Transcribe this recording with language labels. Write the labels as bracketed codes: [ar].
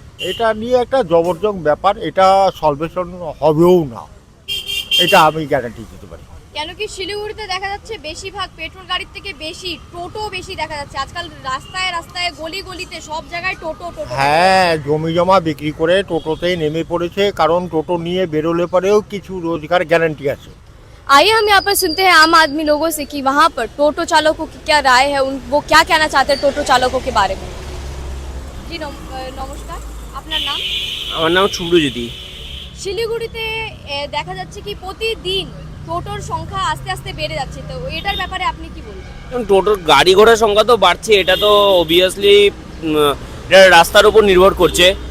[bn] এটা নিয়ে একটা জবরদস্ত ব্যাপার, এটা সলভেশন হবেও না, এটা আমি গ্যারান্টি দিতে পারি। কেন কি শিলিগুড়িতে দেখা যাচ্ছে বেশিরভাগ পেট্রোল গাড়ির থেকে বেশি টোটো বেশি দেখা যাচ্ছে আজকাল, রাস্তায় রাস্তায় গলি গলিতে সব জায়গায় টোটো টোটো। হ্যাঁ, জমি জমা বিক্রি করে টোটোতেই নেমে পড়েছে, কারণ টোটো নিয়ে বেরোলে পরেও কিছু রোজগার গ্যারান্টি আছে। [hi] आइए हम यहाँ पर सुनते हैं आम आदमी लोगों से कि वहाँ पर टोटो चालकों की क्या राय है, वो क्या कहना चाहते हैं टोटो चालकों के बारे में। [bn] जी নমস্কার, আপনার নাম? আমার নাম শুভ্রজ্যোতি। শিলিগুড়িতে দেখা যাচ্ছে কি প্রতিদিন টোটোর সংখ্যা আস্তে আস্তে বেড়ে যাচ্ছে, তো এটার ব্যাপারে আপনি কি বলবেন? টোটোর গাড়ি ঘোড়ার সংখ্যা তো বাড়ছে, এটা তো অবভিয়াসলি এটা রাস্তার উপর নির্ভর করছে।